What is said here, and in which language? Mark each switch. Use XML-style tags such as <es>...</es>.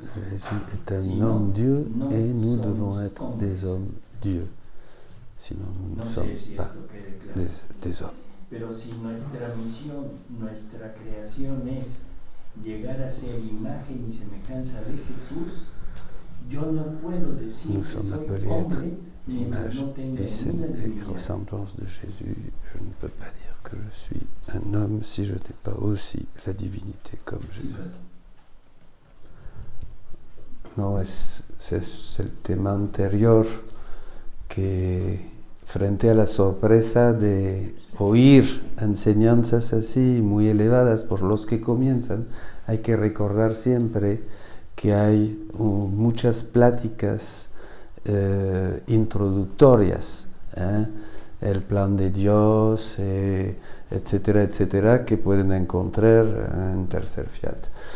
<fr>Jésus est un homme Dieu et nous devons être des hommes Dieu. Sinon nous ne sommes pas des hommes.</fr> <es>Pero si nuestra misión, nuestra creación es llegar a ser imagen y semejanza de Jesús, yo no puedo decir</es> <fr>nous sommes appelés à être image et ressemblance de Jésus. Je ne peux pas dire que je suis un homme si je n'ai pas aussi la divinité comme Jésus.</fr> <es>No, es el tema anterior que frente a la sorpresa de oír enseñanzas así muy elevadas por los que comienzan, hay que recordar siempre que hay muchas pláticas introductorias, el plan de Dios, etcétera, etcétera, que pueden encontrar en Tercer Fiat.</es>